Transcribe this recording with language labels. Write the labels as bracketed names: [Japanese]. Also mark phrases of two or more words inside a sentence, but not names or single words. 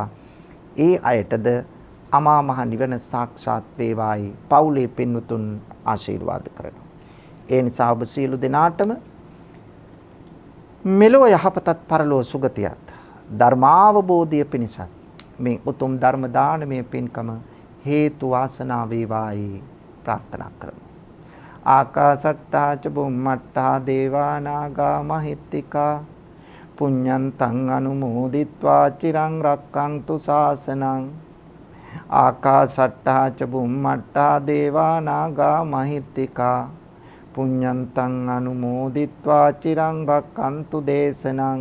[Sinhala] ඒ අයටද අමා මහ නිවන සාක්ෂාත් වේවායි පවුලේ පින්වතුන් ආශිර්වාද කරනවා. ඒ නිසා ඔබ සියලු දෙනාටම මෙලොව යහපතත් පරලොව සුගතියත් ධර්මාවබෝධය පිණිසත් මේ උතුම් ධර්ම දානමය පින්කම හේතු වාසනා වේවායි ප්‍රාර්ථනා කරමු. [Pali] ආකාසට්ටා ච බුම්මට්ටා දේවා නාග මහිත්‍තිකා පුඤ්ඤන්තං අනුමෝදිත්වා චිරං රක්ඛන්තු ශාසනං. ආකාසට්ටා ච බුම්මට්ටා දේවා නාග මහිත්‍තිකා පුඤ්ඤන්තං අනුමෝදිත්වා චිරං රක්ඛන්තු දේශනං.